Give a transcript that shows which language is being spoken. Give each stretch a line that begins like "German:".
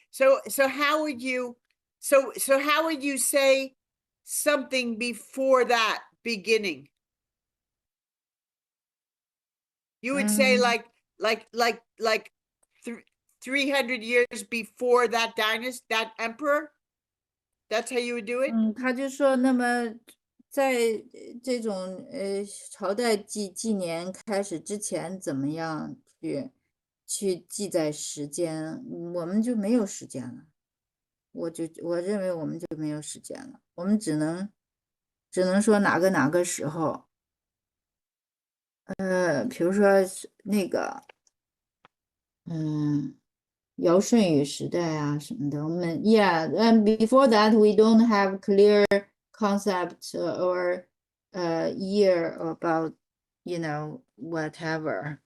English: So how would you say something before that beginning? You would say like 300 years before that dynasty, that emperor? That's how you would do it?
Chinese: 他就说，那么在这种朝代纪年开始之前，怎么样去记载时间？我们就没有时间了。我认为我们就没有时间了，我们只能说哪个时候。比如说那个，尧舜禹时代啊什么的，我们
English: and before that we don't have clear concept or year about whatever.